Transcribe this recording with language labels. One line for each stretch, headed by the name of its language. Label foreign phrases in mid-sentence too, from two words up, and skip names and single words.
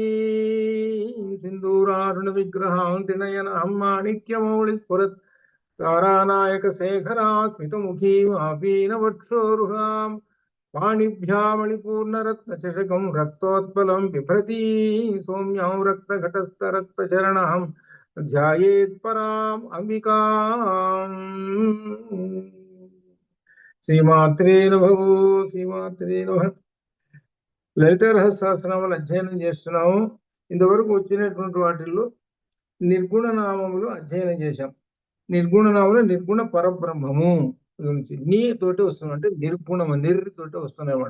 Sanskrit: सिन्दूरारुणविग्रहां त्रिनयनां माणिक्यमौलिस्फुरत् तारानायकशेखरा स्मितमुखीमापीनवक्षोरुहाम् पाणिभ्यामणिपूर्णरत्नचषकं रक्तोत्पलं बिभ्रती सौम्यां रक्तघटस्थरक्तचरणां ध्यायेत् पराम् अंबिकाम्। శ్రీమాత్రే నమః. శ్రీమాత్రే నమః.
Telugu: లలిత రహస్య సహస్రనామాలు అధ్యయనం చేస్తున్నాము. ఇంతవరకు వచ్చినటువంటి వాటిల్లో నిర్గుణ నామములు అధ్యయనం చేశాం. నిర్గుణ నామములు నిర్గుణ పరబ్రహ్మము గురించి నీ తోటి వస్తున్నాయి, అంటే నిర్గుణము తోటి వస్తున్నాయి అన్నమాట.